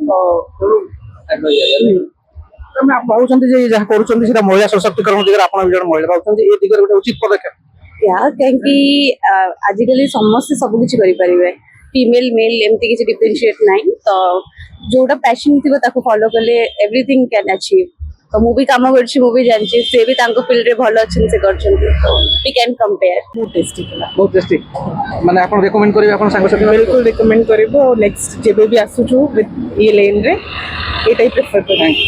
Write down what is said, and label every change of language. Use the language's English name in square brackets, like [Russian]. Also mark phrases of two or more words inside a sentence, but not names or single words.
[Odia] ତମେ ଭାବୁଛନ୍ତି ଯେ ଯାହା କରୁଛନ୍ତି ସେଟା ମହିଳା ସଶକ୍ତିକରଣ ଦିଗରେ, ଆପଣ ବି ଜଣେ ମହିଳା ଭାବୁଛନ୍ତି ଏ ଦିଗରେ ଗୋଟେ ଉଚିତ ପଦକ୍ଷେପ? କାହିଁକି ଆଜିକାଲି ସମସ୍ତେ ସବୁ କିଛି କରିପାରିବେ, [English] female male [Odia] ଏମିତି କିଛି ଡିଫରେନ୍ସିଏଟ ନାହିଁ। ତ ଯୋଉଟା ପ୍ୟାସନ ଥିବ ତାକୁ ଫଲୋ କଲେ [English] everything can achieve. [Odia] ତ ମୁଁ ବି କାମ କରୁଛି, ମୁଁ ବି ଜାଣିଛି, ସେ ବି ତାଙ୍କ ଫିଲ୍ଡରେ ଭଲ ଅଛନ୍ତି, ସେ କରୁଛନ୍ତି, ତ [English] we can compare. [Odia] ବହୁତ ଟେଷ୍ଟି ଥିଲା। ବହୁତ ଟେଷ୍ଟି। ମାନେ ଆପଣ ରେକମେଣ୍ଡ କରିବେ ଆପଣ ସାଙ୍ଗସାଥି? ବିଲକୁଲ ରେକମେଣ୍ଡ କରିବୁ। ଆଉ ନେକ୍ସଟ ଯେବେ ବି ଆସୁଛୁ ଇ ଲେନ୍ରେ ଏଇଟା ହିଁ ପ୍ରିଫର କରିବୁ।